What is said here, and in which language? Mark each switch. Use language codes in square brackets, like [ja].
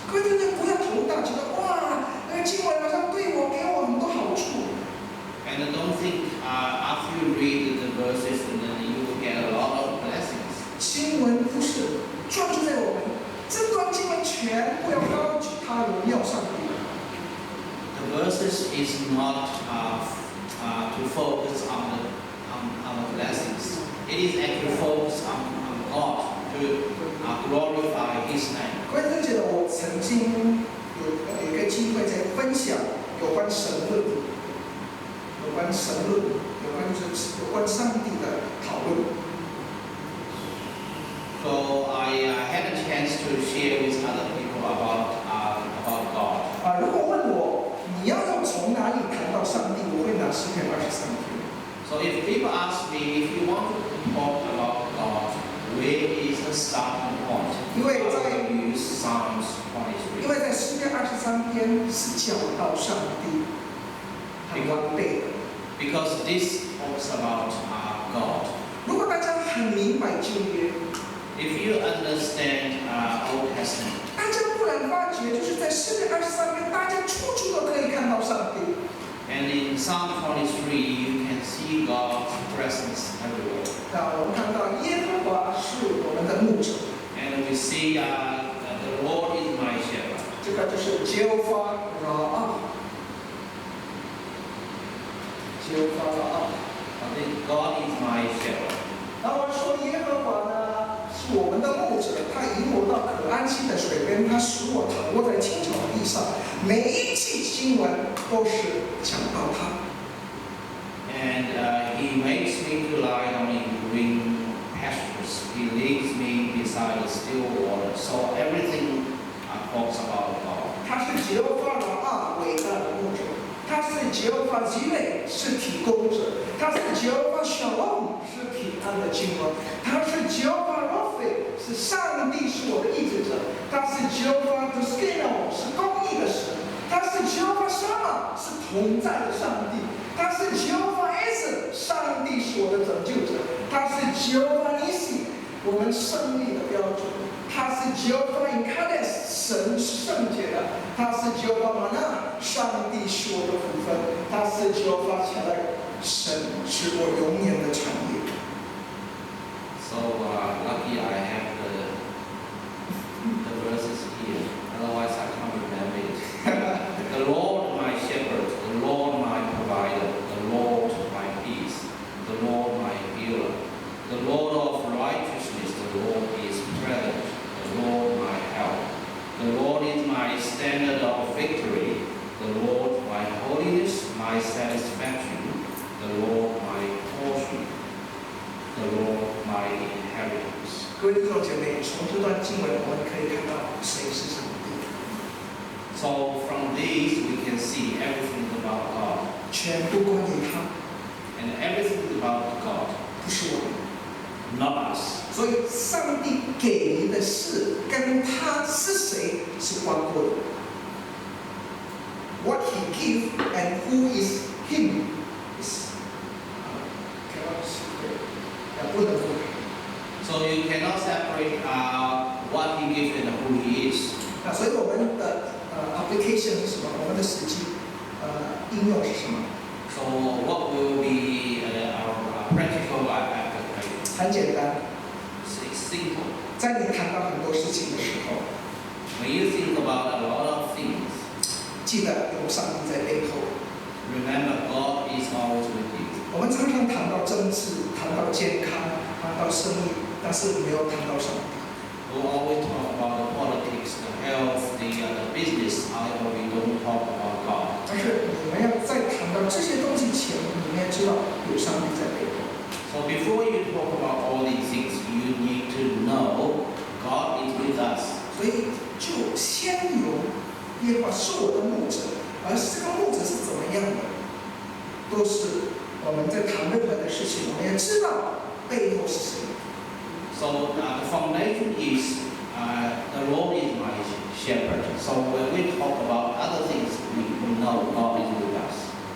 [zh] 各位不要头大，觉得哇，那个经文好像对我给我很多好处。 [en] And don't think after you read the verses and then you will get a lot of blessings. [zh] 经文不是专注在我们，这段经文全部要高举他荣耀上帝。 [en] The verses is not to focus on the blessings. It is actually focused on God to glorify His name. [zh] 各位同学，我曾经有一个机会在分享有关神论、有关上帝的讨论。 [en] So I had a chance to share with other people about God. [zh] 如果问我你要从哪里谈到上帝，我会拿诗篇23篇。 [en] So if people ask me if you want to talk about God, where is the starting point? I will use Psalms 23. [zh] 因为在诗篇23篇是讲到上帝很完备的。 [en] Because this talks about God. [zh] 如果大家很明白旧约， [en] if you understand Old Testament, [zh] 大家不难发觉，就是在诗篇23篇，大家处处都可以看到上帝。 [en] and in Psalm 23, you can see God's presence everywhere. [zh] 那我们看到耶和华是我们的牧者， [en] And we see the Lord is my shepherd. [zh] 这个就是Jehovah-Ra-ah。 [en] I think God is my shepherd. [zh] 然后说耶和华呢是我们的牧者，他引我到可安息的水边，他使我躺卧在青草地上。每一句经文都是讲到他。 [en] And He makes me to lie down in green pastures. He leads me beside the still water. So everything talks about God. [zh] 他是耶和华的伟大的牧者，他是耶和华基内是提供者，他是耶和华小龙是平安的君王，他是耶和华罗菲是上帝是我的医治者，他是耶和华的 Skino 是公义的神，他是耶和华沙玛是同在的上帝，他是耶和华 S 上帝是我的拯救者，他是耶和华尼西我们胜利的标准。他是耶和华 Incarnate 神是圣洁的，他是耶和华玛纳上帝是我的福分，他是耶和华起来神是我永远的产业。 [en] So lucky I have the verses here. Otherwise I can't remember it. The Lord my shepherd, the Lord my provider, the Lord my peace, the Lord my healer, the Lord of righteousness, the Lord is present. The Lord my help. The Lord is my standard of victory. The Lord my holiness, my satisfaction. The Lord my portion. The Lord my inheritance. [zh] 各位弟兄姐妹，从这段经文我们可以看到谁是上帝。 [en] So from these we can see everything about God. [zh] 全部关于他， [en] And everything about God, [zh] 不是我们。 [en] not us. [zh] 所以，上帝给你的事跟他是谁是挂钩的。 [en] What he give and who is him is cannot separate， [zh] 不能分开。 [en] So you cannot separate what He gives and who He is. [zh] 所以我们的application 是什么？我们的实际应用是什么？ [en] So what will be our practical application? [zh] 很简单， [en] It's simple. [zh] 在你谈到很多事情的时候， [en] When you think about a lot of things, [zh] 记得有上帝在背后。 [en] remember God is always with you. [zh] 我们常常谈到政治，谈到健康，谈到生意，但是没有谈到上帝。 [en] We always talk about the politics, the health, the business. However, we don't talk about God. [zh] 但是你们要在谈到这些东西前，你们要知道有上帝在背后。 [en] So before you talk about all these things, you need to know God is with us. [zh] 所以就先由耶和华是我的牧者，而这个牧者是怎么样的，都是我们在谈任何的事情，我们要知道背后是谁。 [en] So the foundation is the Lord is my shepherd. So when we talk about other things, we know God is with us.